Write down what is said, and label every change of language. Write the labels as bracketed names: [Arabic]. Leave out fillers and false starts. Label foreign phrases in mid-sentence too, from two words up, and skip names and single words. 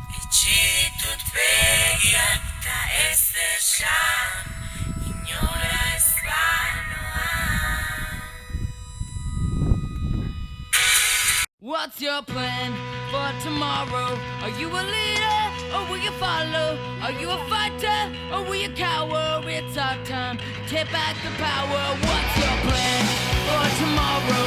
[Basque] Itxitut begiak eta ez esan, inora ez banoa. [English] What's your plan for tomorrow? Are you a leader or will you follow? Are you a fighter or will you cower? It's our time to take back the power. What's your plan for tomorrow?